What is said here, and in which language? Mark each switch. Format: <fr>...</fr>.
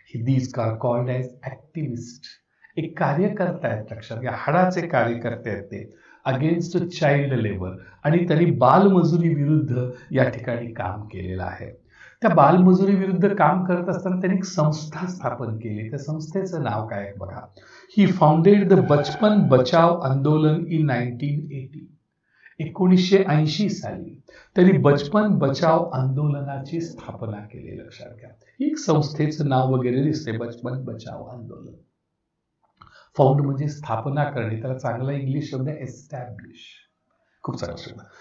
<en>These are called as activist.</en> <mr>एक कार्यकर्ता आहेत, लक्षात घ्या, हाडाचे कार्यकर्ते आहेत ते,</mr> <en>Against child labour.</en> <mr>आणि त्यांनी बालमजुरी विरुद्ध या ठिकाणी काम केलेलं आहे. त्या बालमजुरी विरुद्ध काम करत असताना त्यांनी एक संस्था स्थापन केली. त्या संस्थेचं नाव काय बघा.</mr> <en>He founded the Bachpan Bachao Andolan in 1980.</en> <mr>1980 साली त्यांनी बचपन बचाव आंदोलनाची स्थापना केली, लक्षात घ्या. एक संस्थेचं नाव वगैरे दिसते, बचपन बचाव आंदोलन. फाउंड म्हणजे स्थापना करणे, त्याला चांगला इंग्लिश शब्द एस्टॅब्लिश, खूप चांगला शब्द.</mr>